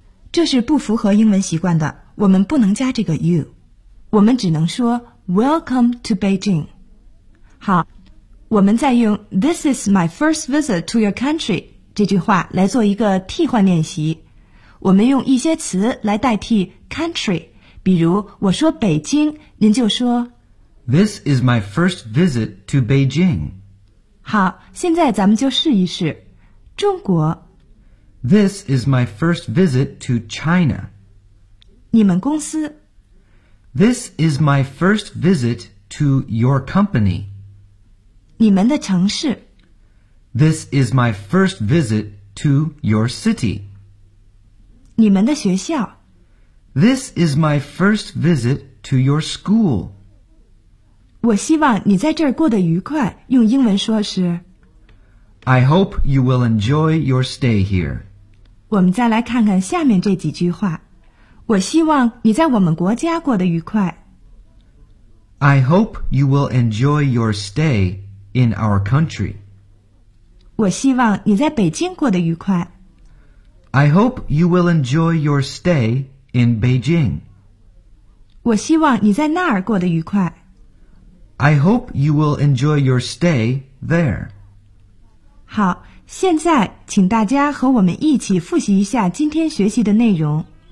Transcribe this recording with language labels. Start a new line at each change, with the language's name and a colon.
Chinese: 这是不符合英文习惯的，我们不能加这个 you， 我们只能说
English: Welcome to Beijing.
Chinese: 好，我们再用
English: This is my first visit to your country
Chinese: 这句话来做一个替换练习。我们用一些词来代替 country， 比如我说北京，您就说
English: This is my first visit to Beijing.
Chinese: 好，现在咱们就试一试中国。
English: This is my first visit to China.
Chinese: 你们公司。
English: This is my first visit to your company.
Chinese: 你们的城市。
English: This is my first visit to your city.
Chinese: 你们的学校。
English: This is my first visit to your school.
Chinese: 我希望你在这儿过得愉快，用英文说是
English: I hope you will enjoy your stay here.
Chinese: 我们再来看看下面这几句话。我希望你在我们国家过得愉快。
English: I hope you will enjoy your stay in our country.
Chinese: 我希望你在北京过得愉快。
English: I hope you will enjoy your stay in Beijing.
Chinese: 我希望你在那儿过得愉快。
English: I hope you will enjoy your stay there.
Chinese: 好。现在请大家和我们一起复习一下今天学习的内容。